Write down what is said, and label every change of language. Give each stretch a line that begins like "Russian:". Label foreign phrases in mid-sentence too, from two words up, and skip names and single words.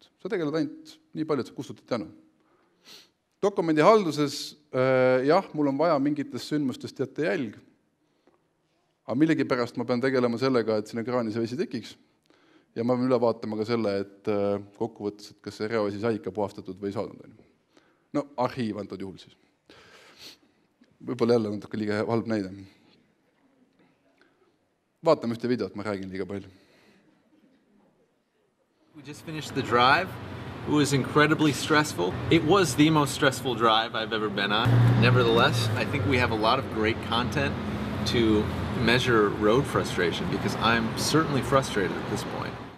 Estonian: Sa tegeled ainult nii palju, et sa kustutad janu. Dokumendihalduses, mul on vaja mingitest sündmustest jätta jälg, aga millegi pärast ma pean tegelema sellega, et sinna kraani see vesi tekiks ja ma pean üle vaatama ka selle, et kokkuvõttes, et kas see reovesi sai ikka puhastatud või saadud. Arhiiv antud juhul siis. Võib-olla jälle natuke liiga halb näide. Vaatame ühte videot, ma räägin liiga palju.
English: We just finished the drive. It was incredibly stressful. It was the most stressful drive I've ever been on. Nevertheless, I think we have a lot of great content to measure road frustration because I'm certainly frustrated at this point.